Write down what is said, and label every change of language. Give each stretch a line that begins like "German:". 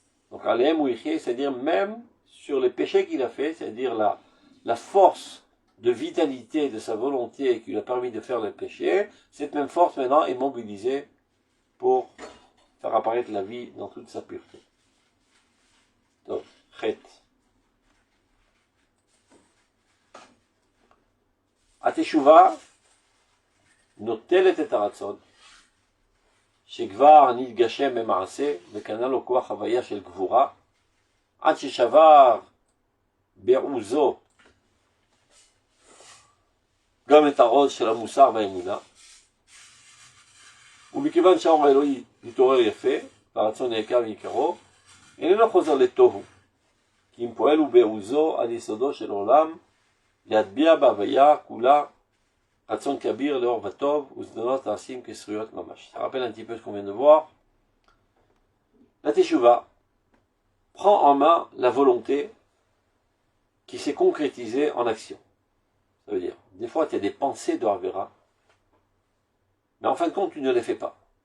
French: Donc Alehem ou Yichye, c'est-à-dire même sur les péchés qu'il a fait, c'est-à-dire la force de vitalité de sa volonté qui lui a permis de faire le péché, cette même force maintenant est mobilisée pour faire apparaître la vie dans toute sa pureté. Donc, chet.
Hebrew: התשובה נוטלת את הרצון, שכבר נתגשם במעשה, וקנה לו כוח חוויה של גבורה, עד ששבר בעוזו גם את העוז של המוסר והאמונה, ומכיוון שהאור האלוהי מתעורר יפה, והרצון נעקר מעיקרו, איננו חוזר לתוהו, כי אם פועל הוא בעוזו על יסודו של עולם, להטביע בהוויה כולה רצון כביר לאור וטוב, וזדונות נעשים כזכויות ממש.
French: Ça rappelle un petit peu ce qu'on vient de voir. La teshuva prend en main la volonté qui s'est concrétisée en action. Ça veut dire, des fois tu as des pensées de Havera, mais en fin de compte tu ne les fais pas.